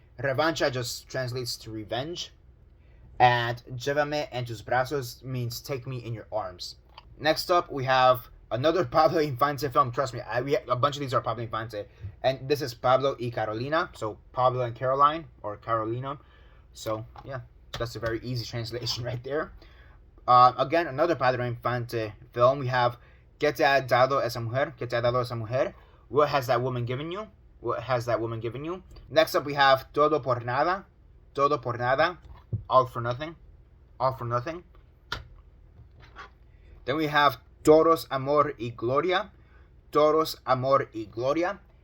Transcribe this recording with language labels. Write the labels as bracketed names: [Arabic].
[English] Revancha just translates to revenge. And [Spanish] Llévame en tus brazos [English] means take me in your arms. Next up, we have another Pablo Infante film. Trust me, a bunch of these are Pablo Infante. And this is [Spanish] Pablo y Carolina. [English] So Pablo and Caroline, or Carolina. So yeah, that's a very easy translation right there. Again, another Pablo Infante film. [Spanish] We have ¿Qué te ha dado esa mujer? ¿Qué te ha dado esa mujer? [English] What has that woman given you? What has that woman given you? Next up, we have [Spanish] Todo por nada. Todo por nada. [English] All for nothing. All for nothing. Then we have [Spanish] Toros, Amor y Gloria. Toros, Amor y Gloria.